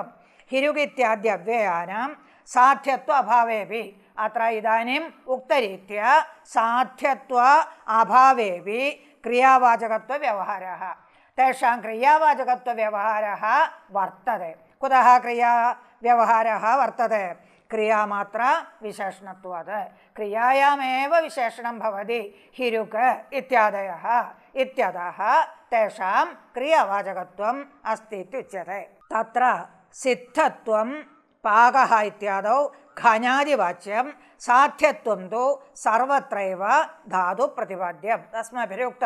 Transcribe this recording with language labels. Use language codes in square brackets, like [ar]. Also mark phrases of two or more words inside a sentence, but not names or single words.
[sa] हिरुक् इत्याद्यव्ययानां साध्यत्व अभावेपि, अत्र इदानीम् उक्तरीत्या साध्यत्व अभावेपि क्रियावाचकत्वव्यवहारः। तेषां क्रियावाचकत्वव्यवहारः वर्तते। कुतः क्रियाव्यवहारः वर्तते? ക്രിയാമാത്ര വിശേഷണത്വാത് ക്രിയായാമേവ വിശേഷണം ഭവതി ഹിരുക് ഇത്യാദയഃ ഇത്യതഃ തേഷാം ക്രിയാവാചകത്വം അസ്തി ഇത്യുച്യത്തെ. തത്ര സിദ്ധത്വം പാകഃ ഇത്യാദൗ ഖനാദിവാച്യം സാധ്യത്വം തു സർവത്രൈവ ധാതു പ്രതിപാദ്യം തസ്മാഭിരുക്തം.